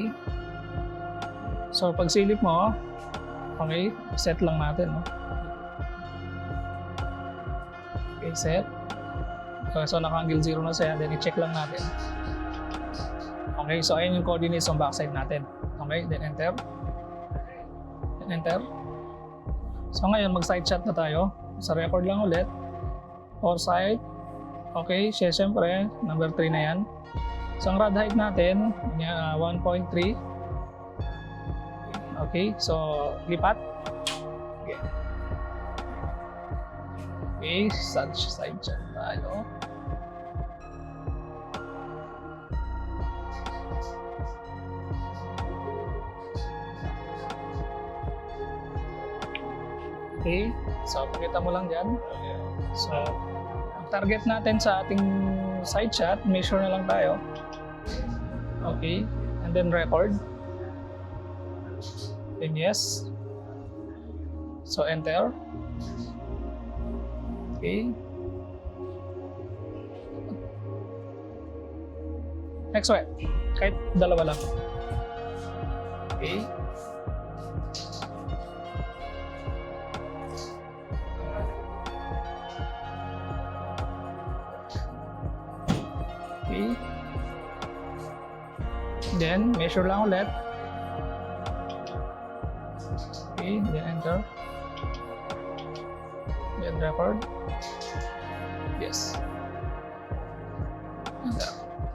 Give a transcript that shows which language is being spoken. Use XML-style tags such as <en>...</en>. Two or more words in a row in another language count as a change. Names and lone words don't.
<tl>So pag silip mo, okay, set lang natin, no?</tl> <en>Okay, set.</en> <tl>Okay, so naka-angle 0 na siya, then i-check lang natin. Okay, so ayun yung coordinates ng backside natin.</tl> <en>Okay, then enter. Enter.</en> <tl>So ngayon mag-</tl> <en>side shot</en> <tl>na tayo. Sa record lang ulit. Foresight. Okay, syempre number 3 na yan. So ang</tl> <en>rod height</en> <tl>natin 1.3. Okay, so lipat.</tl> <en>Okay. Okay, side shot</en> <tl>tayo. Okay, so pakita mo lang dyan. So, ang target natin sa ating</tl> <en>side shot,</en> <tl>measure na lang tayo.</tl> <en>Okay, and then record. Then yes. So enter. Okay. Next one.</en> <tl>Kahit dalawa lang. Okay.</tl> <en>Okay.</en> <tl>Then measure lang ulit.</tl> <en>Okay, then enter. Then record. Yes. Enter.</en>